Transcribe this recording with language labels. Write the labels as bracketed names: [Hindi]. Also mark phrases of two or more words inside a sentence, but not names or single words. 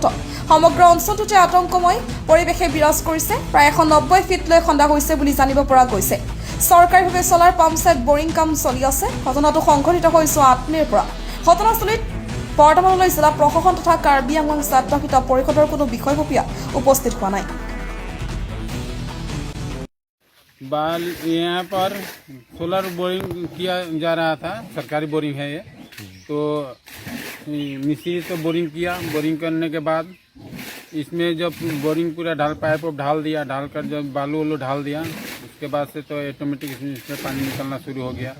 [Assamese] সমগ্ৰ অঞ্চলটোতে আতংকময় পৰিৱেশে বিৰাজ কৰিছে। প্ৰায় 190 ফিটলৈ খন্দা হৈছে বুলি জানিব পৰা গৈছে। চৰকাৰীভাৱে চলাৰ [English] pumpset boring [Assamese] কাম চলি আছে। ঘটনাটো সংঘটিত হৈ যোৱা 8 মে'ৰ পৰা। ঘটনাস্থলীত বৰ্তমানলৈ জিলা প্ৰশাসন তথা কাৰ্বি আংলং স্বায়ত্তশাসিত পৰিষদৰ কোনো বিষয়ববীয়া উপস্থিত হোৱা নাই। [Hindi] बाल यहाँ पर [English] solar boring [Hindi] किया जा रहा था, सरकारी बोरिंग है ये। तो मिस्त्री तो बोरिंग किया, बोरिंग करने के बाद इसमें जब बोरिंग पूरा पाइप ढाल दिया, ढाल कर जब बालू ढाल दिया, उसके बाद से तो ऑटोमेटिक इसमें पानी निकलना शुरू हो गया।